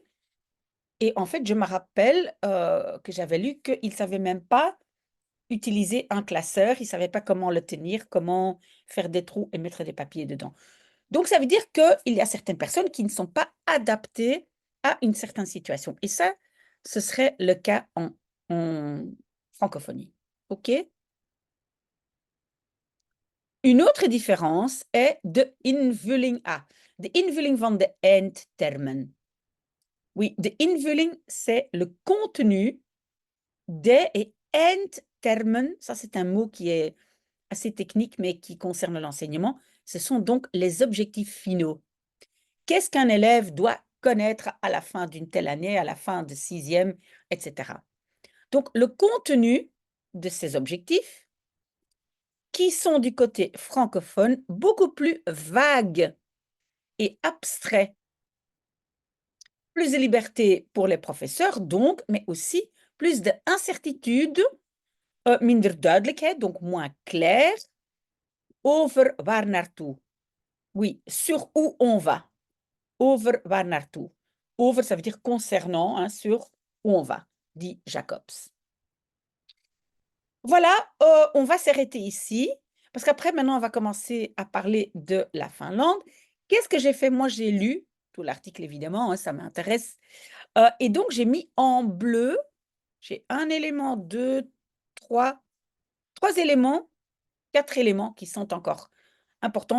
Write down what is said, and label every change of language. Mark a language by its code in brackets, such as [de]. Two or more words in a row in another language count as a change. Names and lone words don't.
[fr] Et en fait, je me rappelle que j'avais lu qu'il ne savait même pas utiliser un classeur, il ne savait pas comment le tenir, comment faire des trous et mettre des papiers dedans. Donc, ça veut dire qu'il y a certaines personnes qui ne sont pas adaptées à une certaine situation. Et ça, ce serait le cas en francophonie. OK? Une autre différence est [nl] de invulling. De invulling van de eindtermen. [fr] Oui, [nl] de invulling, [fr] c'est le contenu des et eindtermen. Ça, c'est un mot qui est assez technique, mais qui concerne l'enseignement. Ce sont donc les objectifs finaux. Qu'est-ce qu'un élève doit connaître à la fin d'une telle année, à la fin de sixième, etc. Donc, le contenu de ces objectifs, qui sont du côté francophone beaucoup plus vagues et abstraits. Plus de liberté pour les professeurs, donc, mais aussi plus d'incertitude, [nl] minder duidelijkheid, [fr] donc moins clair, [nl] over waar naartoe. [fr] Oui, sur où on va. [nl] Over waar naartoe. Over, [fr] ça veut dire concernant, hein, sur où on va, dit Jacobs. Voilà, on va s'arrêter ici, parce qu'après, maintenant, on va commencer à parler de la Finlande. Qu'est-ce que j'ai fait? Moi, j'ai lu tout l'article, évidemment, hein, ça m'intéresse. Et donc, j'ai mis en bleu, j'ai un élément, deux, trois éléments, 4 éléments qui sont encore importants.